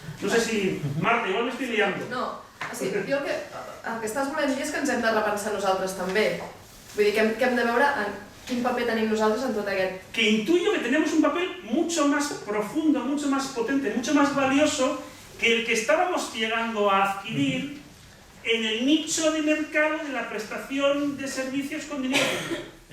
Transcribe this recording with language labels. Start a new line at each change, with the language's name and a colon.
Spanish: No sé si, Marta, igual me estoy liando.
Catalan: No, o sigui, jo el que estàs volent dir és que ens hem de repensar nosaltres també. Vull dir que hem de veure quin paper tenim nosaltres en tot aquest...
Spanish: Que intuyo que tenemos un papel mucho más profundo, mucho más potente, mucho más valioso que el que estábamos llegando a adquirir en el nicho de mercado de la prestación de servicios con dinero público.